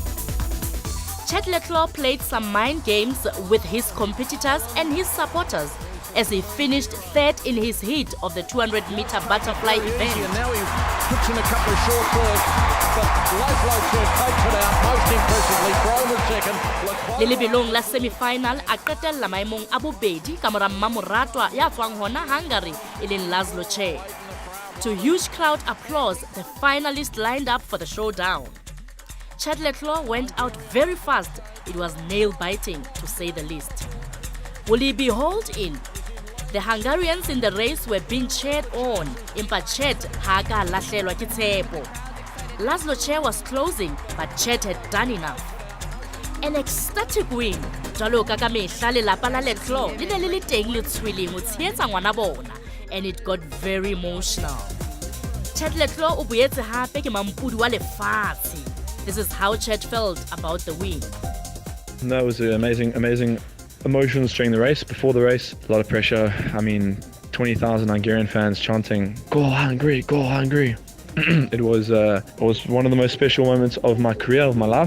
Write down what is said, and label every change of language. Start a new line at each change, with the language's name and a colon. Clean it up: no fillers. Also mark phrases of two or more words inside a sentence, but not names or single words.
English: Chad Leclerc played some mind games with his competitors and his supporters as he finished 3rd in his heat of the 200-meter butterfly event. And now he puts in a couple of short curves, but Lifelike takes it out most impressively. Brown was second.
Southern Sotho: Le lebelong la semi-final a qetella maemong a bobedi ka mora mmamoratwa ya tswang hona Hungary e leng Laszlo Che.
English: To huge crowd applause, the finalists lined up for the showdown. Chad Leclerc went out very fast. It was nail-biting, to say the least. Will he be hauled in? The Hungarians in the race were being cheered on.
Southern Sotho: Impa Chet haka lahlelwa ke tshepo.
English: Laszlo Che was closing, but Chet had done enough. An ecstatic win.
Southern Sotho: Jalo ka ka mehla lelapa la Leclerc le ne le le teng le tshweleng ho tshehetsa ngwana bona,
English: and it got very emotional.
Southern Sotho: Chet Leclerc o boetse hape ke mampudi wa lefatshe.
English: This is how Chet felt about the win. That was amazing emotions during the race. Before the race, a lot of pressure. I mean, 20,000 Hungarian fans chanting, "Go Hungary, go Hungary." It was one of the most special moments of my career, of my life.